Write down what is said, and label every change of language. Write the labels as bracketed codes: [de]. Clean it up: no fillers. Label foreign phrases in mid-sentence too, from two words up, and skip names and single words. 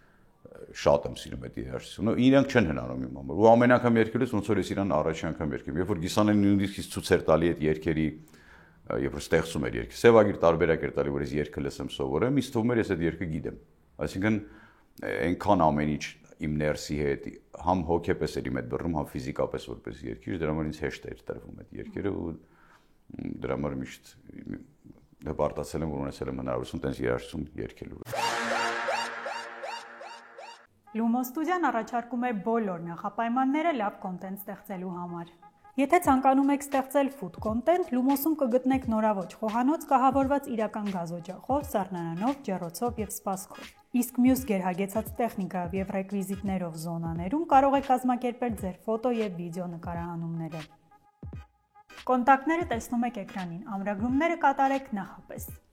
[hy] շատ եմ սիրում այդ երաժշտությունը, իրանք չեն հնարում իմ համար։ Ու ամեն անգամ երգելուց ոնց որ ես իրան առաջի անգամ երգեմ, երբ որ Գիսանեն նույնիսկ ցույց էր տալի այդ երգերի, երբ որ ստեղծում էր երգը, սևագիր տարբերակ էր տալի, որ ես երգը լսեմ սովորեմ, ինձ թվում էր ես այդ երգը գիտեմ։ Այսինքն այնքան ամեն ինչ իմ ներսի հետ, համ հոգեպես էր իմ հետ բռնում, համ ֆիզիկապես որպես երգիչ, դրա համար ինձ հեշտ էր տրվում այդ երգերը ու դրա համար միշտ հպարտացել եմ, որ ունեցել եմ հնարավորություն տենց երաժշտություն երգելու։ Լումո ստուդիան առաջարկում է բոլոր նախապայմանները լավ կոնտենտ ստեղծելու համար։ Եթե ցանկանում եք ստեղծել [en] food content, [hy] Lumos-ում կգտնեք նորաոճ խոհանոց կահավորված իրական գազօջախով, սառնարանով, ջեռոցով եւ սպասքով։ Իսկ մյուս գերհագեցած տեխնիկայով եւ ռեկվիզիտներով զոնաներում կարող եք կազմակերպել ձեր ֆոտո եւ վիդեո նկարահանումները։ Կոնտակտները տեսնում եք էկրանին, ամրագրումները կատարեք նախապես։